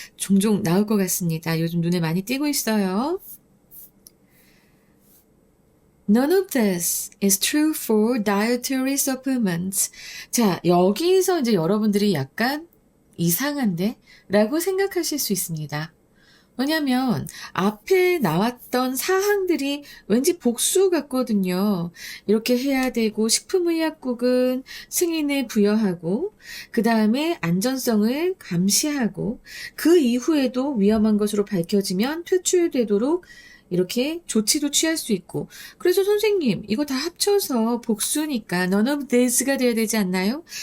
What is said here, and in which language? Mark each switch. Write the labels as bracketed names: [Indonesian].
[Korean] 종종 나올 것 같습니다. 요즘 눈에 많이 띄고 있어요. [English] None of this is true for dietary supplements. [Korean] 자, 여기서 이제 여러분들이 약간 이상한데? 라고 생각하실 수 있습니다. 왜냐면 앞에 나왔던 사항들이 왠지 복수 같거든요. 이렇게 해야 되고 식품의약국은 승인을 부여하고 그 다음에 안전성을 감시하고 그 이후에도 위험한 것으로 밝혀지면 퇴출되도록 이렇게 조치도 취할 수 있고, 그래서 선생님 이거 다 합쳐서 복수니까 none of thes가 돼야 되지 않나요?